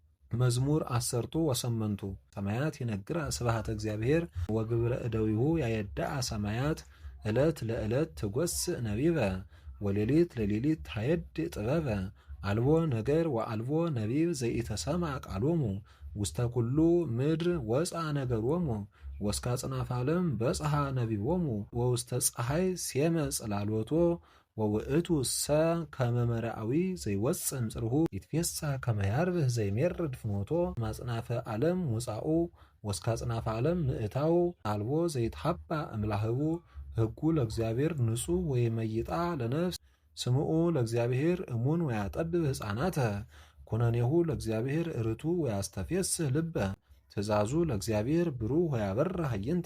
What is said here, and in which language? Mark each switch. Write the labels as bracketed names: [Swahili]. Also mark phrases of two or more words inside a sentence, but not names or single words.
[Geez] መዝሙር 10 ሰማያት ይነግራ ስብሐተ እግዚአብሔር ወግብረ እደዊሁ ያየዳአ ሰማያት ዕለት ለዕለት ትጐስእ ነቢበ ወሌሊት ለሌሊት ታየድ ጥበበ አልቦ ነገር ወአልቦ ነቢብ ዘኢተሰምዐ ቃሎሙ ውስተ ኩሉ ምድር ወፃ ነገሮሙ ወስከ አጽናፈ ዓለም በጽሐ ነቢቦሙ ወውስተ ፀሐይ ሴመ ጽላሎቶ ወውእቱ ሰ ከመ መርዓዊ ዘይወፅእ እምጽርሁ ይትፌሳህ ከመ ያርብህ ዘይሜርድ ፍኖቶ ማጽናፈ ዓለም ሙጻኡ ወስከ አጽናፈ ዓለም ምእታው አልቦ ዘይትሐባእ እምላህቡ ሕጉ ለእግዚአብሔር ንጹሕ ወይመይጣ ለነፍስ ስምዑ ለእግዚአብሔር እሙን ወያጠብብ ሕፃናተ ኩነኔሁ ለእግዚአብሔር ርቱ ወያስተፌስህ ልበ ትእዛዙ ለእግዚአብሔር ብሩህ ወያበርህ ኃይንተ